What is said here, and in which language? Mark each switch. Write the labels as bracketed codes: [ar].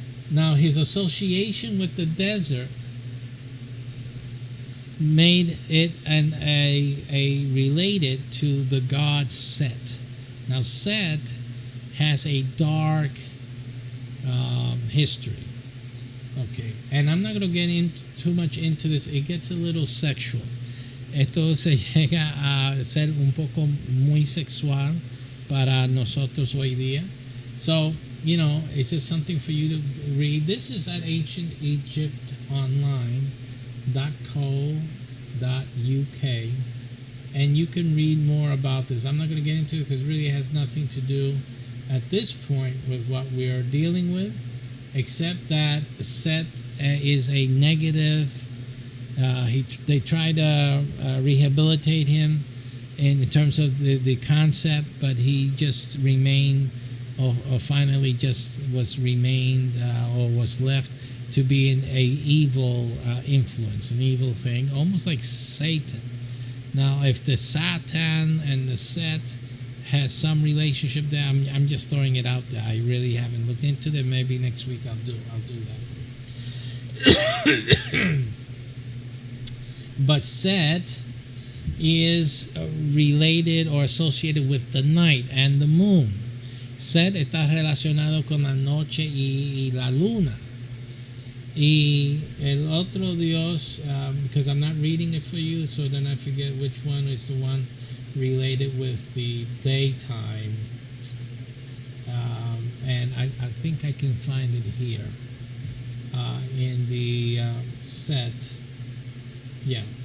[en] Now, his association with the desert made it a related to the god Set. Now, Set has a dark history. Okay, and I'm not going to get too much into this. It gets a little sexual. [es] Esto se llega a ser un poco muy sexual para nosotros hoy día. [en] So, it's just something for you to read. This is at ancientegyptonline.co.uk, and you can read more about this. I'm not going to get into it because it really has nothing to do at this point with what we are dealing with, except that Set is a negative. They try to rehabilitate him in terms of the concept, but he just remained, or finally just was remained, or was left to be an evil influence, an evil thing, almost like Satan. Now, if the Satan and the Set has some relationship there, I'm just throwing it out there. I really haven't looked into it. Maybe next week I'll do that for you. But Set is related or associated with the night and the moon. [es] Set está relacionado con la noche y la luna. Y el otro dios, [en] because I'm not reading it for you, so then I forget which one is the one related with the daytime. And I think I can find it here in the set. Yeah.